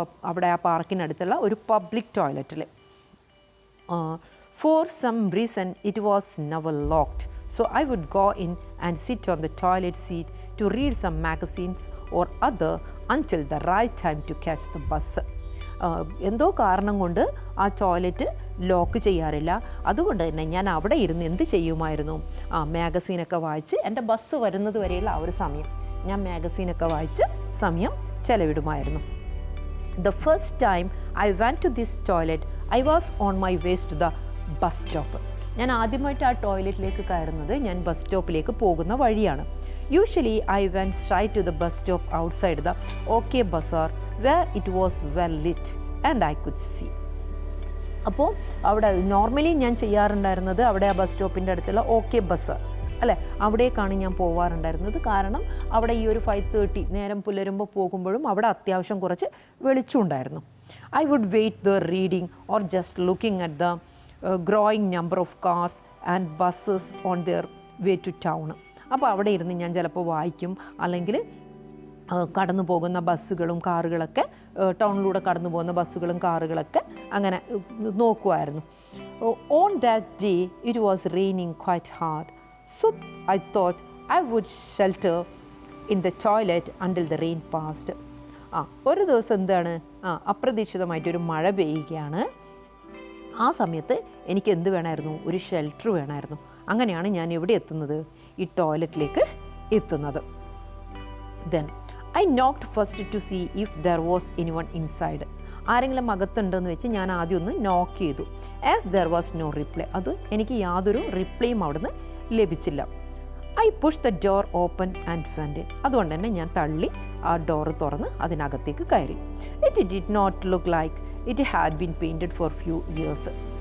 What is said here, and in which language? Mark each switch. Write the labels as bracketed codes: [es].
[ml] അവിടെ ആ പാർക്കിനടുത്തുള്ള ഒരു പബ്ലിക് ടോയ്ലറ്റിൽ. [en] For some reason it was never locked, so I would go in and sit on the toilet seat to read some magazines or other until the right time to catch the bus. [ml] എന്തോ കാരണം കൊണ്ട് ആ toilet lock ചെയ്യാറില്ല. അതുകൊണ്ട് തന്നെ ഞാൻ അവിടെ ഇരുന്ന് എന്ത് ചെയ്യുമായിരുന്നു? മാഗസീനൊക്കെ വായിച്ച് എൻ്റെ ബസ് വരുന്നത് വരെയുള്ള ആ ഒരു സമയം ഞാൻ മാഗസീനൊക്കെ വായിച്ച് സമയം ചെലവിടുമായിരുന്നു. [en] The first time I went to this toilet, I was on my way to the bus stop. [ml] ഞാൻ ആദ്യമായിട്ട് ആ ടോയ്ലറ്റിലേക്ക് കയറുന്നത് ഞാൻ ബസ് സ്റ്റോപ്പിലേക്ക് പോകുന്ന വഴിയാണ്. [en] Usually I went straight to the bus stop outside the OK Bazaar where it was well lit and I could see. [ml] അപ്പോൾ അവിടെ normally ഞാൻ ചെയ്യാറുണ്ടായിരുന്നത് അവിടെ ആ ബസ് സ്റ്റോപ്പിൻ്റെ അടുത്തുള്ള OK Bazaar അല്ലേ, അവിടേക്കാണ് ഞാൻ പോവാറുണ്ടായിരുന്നത്. കാരണം അവിടെ ഈ ഒരു 5:30 നേരം പുലരുമ്പോൾ പോകുമ്പോഴും അവിടെ അത്യാവശ്യം കുറച്ച് വെളിച്ചമുണ്ടായിരുന്നു. [en] I would wait the reading or just looking at the growing number of cars and buses on their way to town. [ml] അപ്പോൾ അവിടെ ഇരുന്ന് ഞാൻ ചിലപ്പോൾ വായിക്കും, അല്ലെങ്കിൽ കടന്നു പോകുന്ന ബസ്സുകളും കാറുകളൊക്കെ, ടൗണിലൂടെ കടന്നു പോകുന്ന ബസ്സുകളും കാറുകളൊക്കെ അങ്ങനെ നോക്കുമായിരുന്നു. [en] On that day it was raining quite hard. So I thought I would shelter in the toilet until the rain passed. [ml] ഒരു ദിവസം എന്താണ്, അപ്രതീക്ഷിതമായിട്ടൊരു മഴ പെയ്യുകയാണ്. ആ സമയത്ത് എനിക്ക് എന്ത് വേണമായിരുന്നു? ഒരു ഷെൽട്ടർ വേണമായിരുന്നു. അങ്ങനെയാണ് ഞാൻ എവിടെ എത്തുന്നത്? ഈ ടോയ്ലറ്റിലേക്ക് എത്തുന്നത്. [en] Then I knocked first to see if there was anyone inside. [ml] ആരെങ്കിലും അകത്തുണ്ടെന്ന് വെച്ച് ഞാൻ ആദ്യം ഒന്ന് നോക്ക് ചെയ്തു. [en] As there was no reply. [ml] അത് എനിക്ക് യാതൊരു റിപ്ലൈയും അവിടുന്ന് ലഭിച്ചില്ല. [en] I push the door open and went in. [ml] അതുകൊണ്ട് തന്നെ ഞാൻ തള്ളി ആ ഡോറ് തുറന്ന് അതിനകത്തേക്ക് കയറി. [en] It did not look like it had been painted for few years.